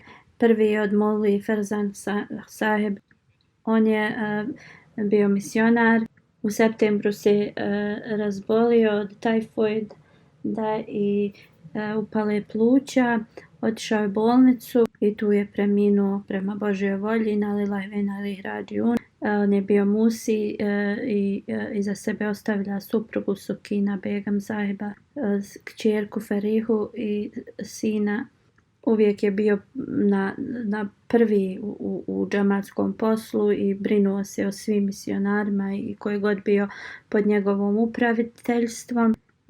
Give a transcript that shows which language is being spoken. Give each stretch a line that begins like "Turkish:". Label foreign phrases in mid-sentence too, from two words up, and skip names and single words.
Bosnian: Prvi je od Molvi Ferzan Saheb. On je bio misionar. U septembru se razbolio od tajfoid i upale pluća. Otišao je u bolnicu i tu je preminuo prema Božjoj volji.
Arabic: إنا لله وإنا إليه راجعون.
Bosnian: On je bio musi i iza sebe ostavlja suprugu Sukina Begam Zaheba, kćerku Ferihu i sina. Uvijek je bio na prvi u džematskom poslu i brinuo se o svim misionarima i koji god bio pod njegovom upraviteljstvom.